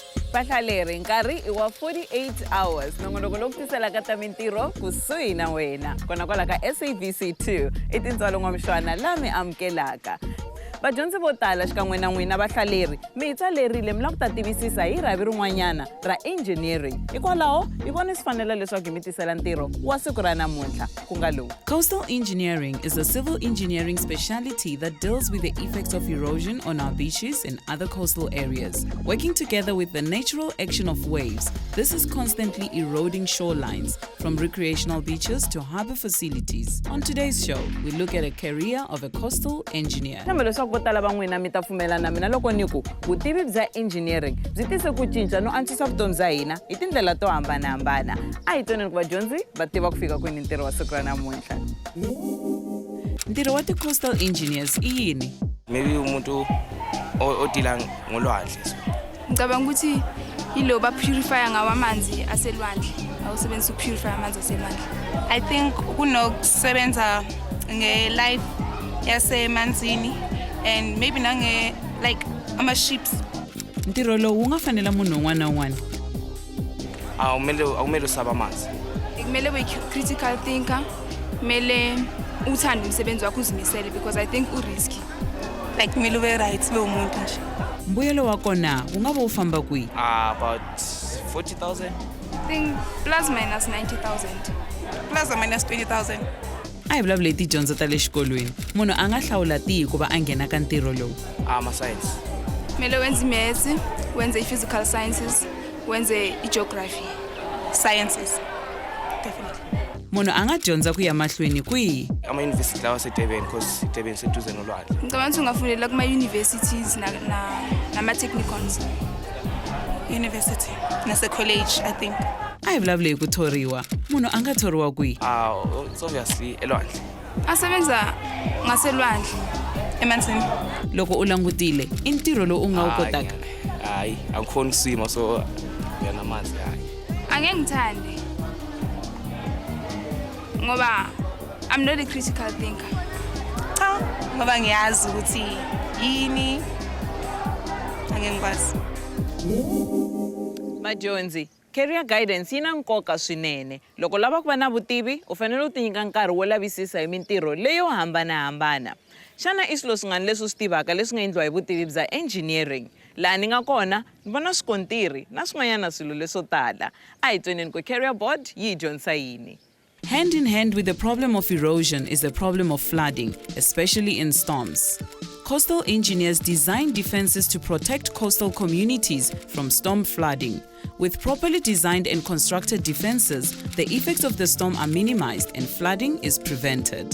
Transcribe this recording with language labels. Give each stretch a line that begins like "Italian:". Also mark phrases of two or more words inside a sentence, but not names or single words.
Tsonga: Bahlaleri nkarhi I wa 48 hours nongonoko loku tisela ka ta mintirho kusuhi na wena kona kwala ka SABC 2 I Tintswalo Mushwana la mi amukelaka. Vadyondzi vo tala xikan'we na n'wina vahlaleri mi tsalerile mi la ku ta tivisisa hi ravi rin'wanyana ra engineering hikwalaho hi vona swi fanele leswaku mi tisela ntirho wa siku ra namuntlha ku nga lowu.
English: Coastal engineering is a civil engineering specialty that deals with the effects of erosion on our beaches and other coastal areas. Working together with the natural action of waves, this is constantly eroding shorelines from recreational beaches to harbor facilities. On today's show, we look at a career of a coastal engineer.
Tsonga: Vo tala va n'wina mi ta pfumela na mina loko ni ku vutivi bya engineering byi tise ku cinca no antswisa vutomi bya hina hi tindlela to hambanahambana. A hi twaneni ku vadyondzi va tiva ku fika kwini ntirho wa siku ra namuntlha. Ntirho wa ti-coastal engineers I yini?
Zulu: Maybe umuntu odila ngolwandle. Ngicabanga ukuthi yilo ba purify ngawo amanzi aselwandle. Awusebenzisa ukupurify amanzi aselwandle.
English: I think
Zulu: kunokusebenza nge-life yasemanzini
English: and maybe
Zulu: nange like ama-ships.
Tsonga: Ntirho lowu wu nga fanela munhu un'wana na un'wana.
Zulu: Awumele usaba amanzi. Kumele ube-
English: critical thinker,
Zulu: kumele uthande umsebenzi wakho uzimisele
English: because I think
Zulu: u-risky. Like kumele ube right ube umuntu nje.
Tsonga: Mbuyelo wa kona wu nga va wu famba kwihi?
English: About 40,000. I think plus minus 90,000. Plus or minus 20,000.
Tsonga: A hi vulavule hi tidyondzo ta le xikolweni. Munhu a nga hlawula tihi ku va a nghena ka ntirho lowu?
Zulu: Ma-science. Kumele wenze maths, wenze i-physical sciences, wenze i-geography.
English: Sciences. Definitely.
Tsonga: Munhu a nga dyondza ku ya mahlweni kwihi?
Zulu: Ama-university lawa aseDurban because iDurban seduze nolwandle. Ngicabanga ukuthi ungafundela kuma-universities nama-technicons.
English: University.
Zulu: Nase-college,
English: I think.
Tsonga: A hi vulavule hi ku thoriwa. Munhu a nga thoriwa kwihi?
English: It's obviously elwandle.
Zulu: Asebenza ngaselwandle Emanzini.
Tsonga: Loko u langutile I ntirho lowu u nga wu kotaka?
Zulu: Hayi, angikhoni kusima so ngiyana amanzi hayi. Angeke ngithande ngoba
English: I'm not a critical thinker.
Zulu: Cha, ngoba ngiyazi ukuthi yini angeke ngikwazi.
Tsonga: Madyondzi,
English: career guidance
Tsonga: yi na nkoka swinene. Loko lava ku va na vutivi, u fanele u ti nyika nkarhi wo lavisisa hi mintirho leyo hambanahambana. Xana I swilo swin'wana leswi swi tivaka leswi nga endliwa hi vutivi bya engineering? Laha ni nga kona, ni vona swikontiri na swin'wanyana swilo leswo tala. A hi twaneni ku
English: career board
Tsonga: yi hi dyondzisa yini?
English: Hand in hand with the problem of erosion is the problem of flooding, especially in storms. Coastal engineers design defenses to protect coastal communities from storm flooding. With properly designed and constructed defenses, the effects of the storm are minimized and flooding is prevented.